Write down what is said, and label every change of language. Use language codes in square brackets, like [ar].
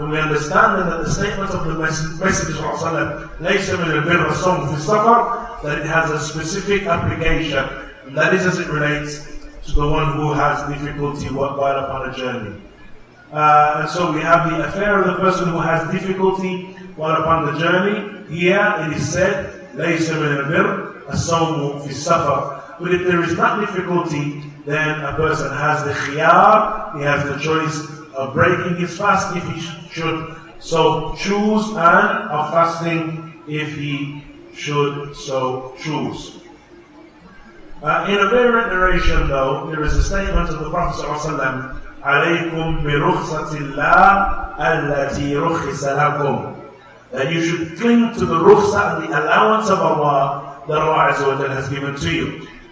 [en] When we understand that the statement of the Messenger [ar] لَيْسَ مِنَ الْبِرِّ الصَّوْمُ فِي السَّفَرِ, [en] that it has a specific application, and that is as it relates to the one who has difficulty while upon a journey. And so we have the affair of the person who has difficulty while upon the journey. Here it is said, [ar] لَيْسَ مِنَ الْبِرِّ الصَّوْمُ فِي السَّفَرِ. [en] But if there is not difficulty, then a person has the khiyar, he has the choice of breaking his fast if he should so choose, and of fasting if he should so choose. In a variant narration though, there is a statement of the Prophet ﷺ, [ar] عَلَيْكُمْ بِرُخْصَةِ اللَّهِ الَّتِي رُخِّصَ لَكُمْ, [en] that you should cling to the rukhsah, the allowance of Allah that Allah Azza wa Jalla has given to you.